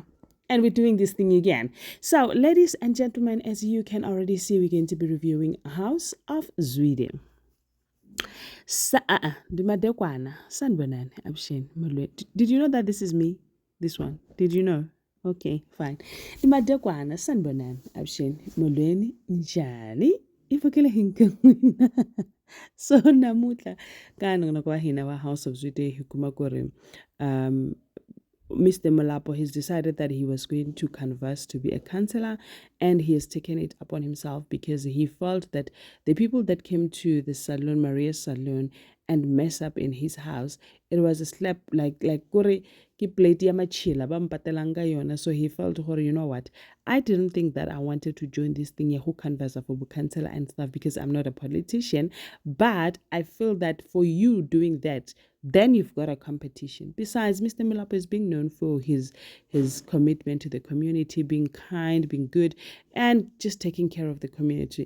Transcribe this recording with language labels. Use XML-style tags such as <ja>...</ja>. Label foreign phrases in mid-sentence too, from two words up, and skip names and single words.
<en>And we're doing this thing again. So, ladies and gentlemen, as you can already see, we're going to be reviewing House of Zwide.</en> <zu>Ndimadekwana, sanibonani, Abshin, Molweni.</zu> <en>Did you know that this is me? This one. Did you know? Okay, fine.</en> <zu>Ndimadekwana, sanibonani, Abshin, Molweni, njani?</zu> <ts>Ivukile hinka n'wina. So namuntlha ka nongonoko wa hina wa House of Zwide hi kuma ku ri Mr.</ts> <en>Molapo has decided that he was going to canvass to be a councillor, and he has taken it upon himself because he felt that the people that came to the salon, Maria's salon, and mess up in his house, it was a slap like</en> <nso>kore ki plate ya machila ba mpatelanga yona.</nso> <en>So he felt, you know what, I didn't think that I wanted to join this thing who canvas for councillor and stuff because I'm not a politician, but I feel that for you doing that, then you've got a competition. Besides, Mr. Molapo is being known for his commitment to the community, being kind, being good, and just taking care of the community.</en>